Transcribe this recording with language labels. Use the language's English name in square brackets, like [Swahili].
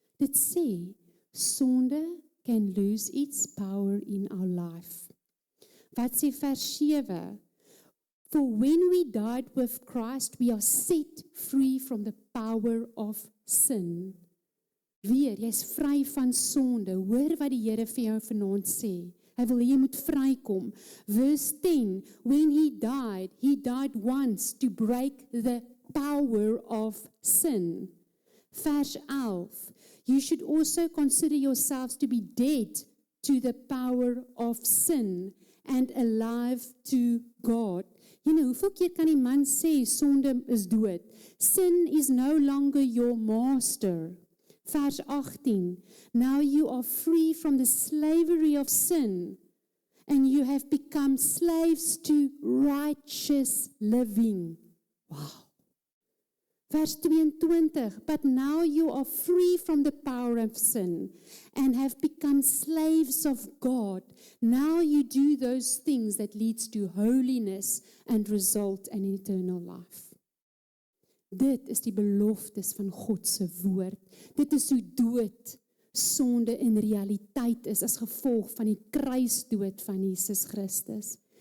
[Afrikaans] Dit sê, sonde [English] can lose its power in our life. [Afrikaans] Wat sê vers 7? [English] For when we died with Christ, we are set free from the power of sin. [Afrikaans] Weer, jy's vry van sonde. Hoor wat die Here vir jou vanaand sê. Hy wil hê jy moet vrykom. [English] Verse 10, when he died once to break the power of sin. Vers 11, you should also consider yourselves to be dead to the power of sin and alive to God. [Afrikaans] Hoeveel keer kan die man sê, sonde is dood? [English] Sin is no longer your master. Vers 18, now you are free from the slavery of sin, and you have become slaves to righteous living. Wow. Vers 22, but now you are free from the power of sin, and have become slaves of God. Now you do those things that leads to holiness and result in eternal life. [Afrikaans] Dit is die beloftes van God se woord. Dit is hoe dood sonde in realiteit is as gevolg van die kruisdood van Jesus Christus.